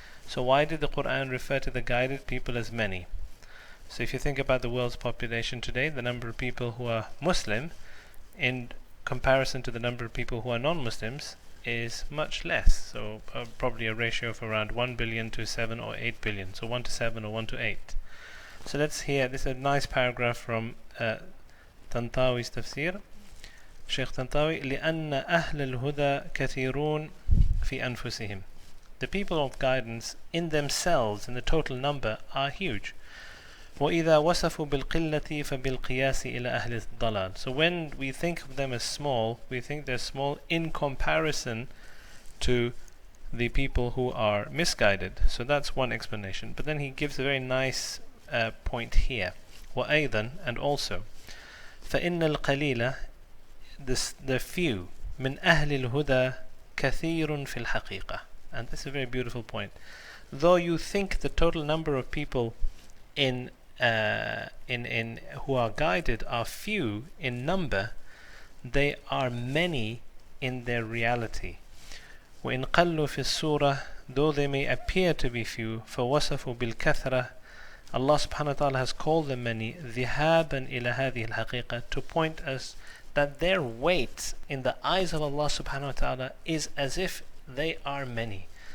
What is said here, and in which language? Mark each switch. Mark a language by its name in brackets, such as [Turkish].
[English] So why did the Quran refer to the guided people as many? So if you think about the world's population today, the number of people who are Muslim in comparison to the number of people who are non-Muslims is much less. So probably a ratio of around 1 billion to 7 or 8 billion. So 1 to 7 or 1 to 8. So let's hear, this is a nice paragraph from Tantawi's tafsir. [Arabic] Shaykh Tantawi, لِأَنَّ أَهْلَ الْهُدَى كَثِيرُونَ فِي أَنفُسِهِمْ. [English] The people of guidance in themselves, in the total number, are huge. [Arabic] وَإِذَا وَصَفُوا بِالْقِلَّةِ فَبِالْقِيَاسِ إِلَى أَهْلِ الضَّلَالِ. [English] So when we think of them as small, we think they're small in comparison to the people who are misguided. So that's one explanation. But then he gives a very nice point here. [Arabic] وأيضا, [English] and also, [Arabic] فإن القليل, [English] the few, [Arabic] من أهل الهدى كثير في الحقيقة. [English] And this is a very beautiful point. Though you think the total number of people in who are guided are few in number, they are many in their reality. [Arabic] وإن قلوا في الصورة, [English] though they may appear to be few, [Arabic] فوصفوا بالكثرة, [English] Allah subhanahu wa ta'ala has called them many, [Arabic] ذهابا إلى هذه الحقيقة, [English] to point us that their weight in the eyes of Allah subhanahu wa ta'ala is as if they are many.